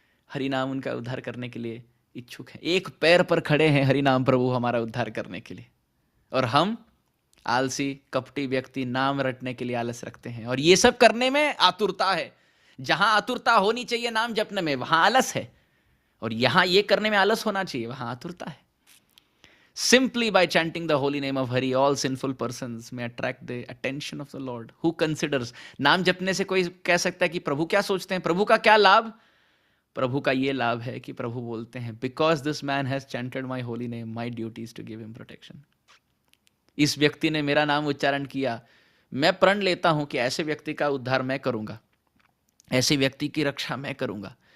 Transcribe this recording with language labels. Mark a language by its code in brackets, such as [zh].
[hi] हरिनाम उनका उद्धार करने के लिए इच्छुक है, एक पैर पर खड़े हैं हरिनाम प्रभु हमारा उद्धार करने के लिए, और हम आलसी कपटी व्यक्ति नाम रटने के लिए आलस रखते हैं, और ये सब करने में आतुरता है। जहां आतुरता होनी चाहिए नाम जपने में, वहां आलस है, और यहां ये करने में आलस होना चाहिए, वहां आतुरता है। [en] Simply by chanting the holy name of Hari, all sinful persons may attract the attention of the Lord, who considers। [hi] नाम जपने से कोई कह सकता है कि प्रभु क्या सोचते हैं, प्रभु का क्या लाभ? प्रभु का ये लाभ है कि प्रभु बोलते हैं, [en] Because this man has chanted my holy name, my duty is to give him protection. [hi] इस व्यक्ति ने मेरा नाम उच्चारण किया, मैं प्रण लेता हूं कि ऐसे व्यक्ति का उद्धार मैं करूंगा, ऐसे व्यक्ति की रक्षा मैं करूंगा।